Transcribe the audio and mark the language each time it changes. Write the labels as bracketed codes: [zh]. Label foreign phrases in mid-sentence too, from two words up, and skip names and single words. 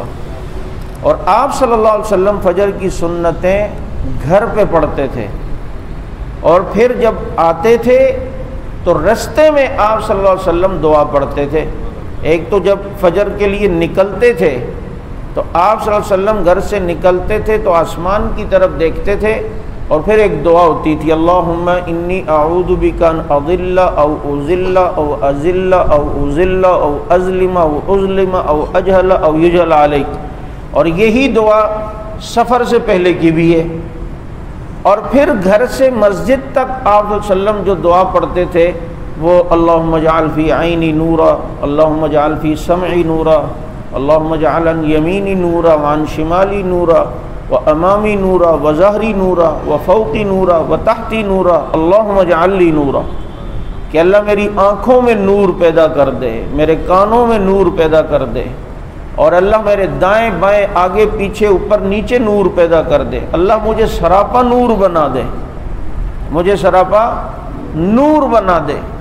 [ur] اور آپ [ar] صلی اللہ علیہ وسلم [ur] فجر کی سنتیں گھر پہ پڑھتے تھے، اور پھر جب آتے تھے تو رستے میں آپ [ar] صلی اللہ علیہ وسلم [ur] دعا پڑھتے تھے۔ ایک تو جب فجر کے لیے نکلتے تھے تو آپ [ar] صلی اللہ علیہ وسلم [ur] گھر سے نکلتے تھے تو آسمان کی طرف دیکھتے تھے، اور پھر ایک دعا ہوتی تھی، [ar] اللہم انی اعوذ بک ان اضل او اذل او اذل او اذل او اظلم او اظلم او اجہل او یجہل علیک۔ [ur] اور یہی دعا سفر سے پہلے کی بھی ہے۔ اور پھر گھر سے مسجد تک آپ [ar] صلی اللہ علیہ وسلم [ur] جو دعا پڑھتے تھے وہ [ar] اللہم اجعل فی عینی نورا، اللہم اجعل فی سمعی نورا، اللہم اجعل عن یمینی نورا وعن شمالی نورا وامامی نورا وظہری نورا وفوقی نورا وتحتی نورا اللہم اجعل لی نورا، [ur] کہ اللہ میری آنکھوں میں نور پیدا کر دے، میرے کانوں میں نور پیدا کر دے، اور اللہ میرے دائیں بائیں آگے پیچھے اوپر نیچے نور پیدا کر دے، اللہ مجھے سراپا نور بنا دے، مجھے سراپا نور بنا دے۔